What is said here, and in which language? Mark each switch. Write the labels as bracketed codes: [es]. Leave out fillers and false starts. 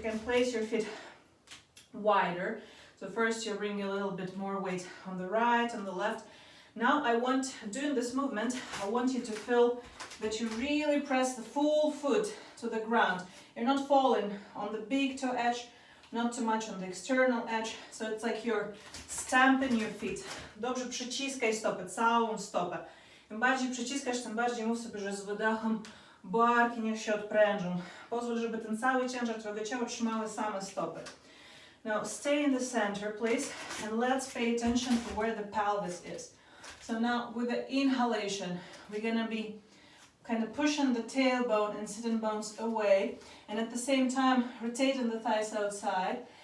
[en] You can place your feet wider. So first you bring a little bit more weight on the right and the left. Now doing this movement, I want you to feel that you really press the full foot to the ground. You're not falling on the big toe edge, not too much on the external edge. So it's like you're stamping your feet. [pl] Dobrze przyciskaj stopę, całą stopę. Im bardziej przyciskasz, tym bardziej mów sobie, że z wydechem barki niech się odprężą. Pozwól, żeby ten cały ciężar twojego ciała trzymały same stopy. [en] Now stay in the center, please, and let's pay attention to where the pelvis is. So now with the inhalation, we're gonna be kind of pushing the tailbone and sitting bones away, and at the same time rotating the thighs outside.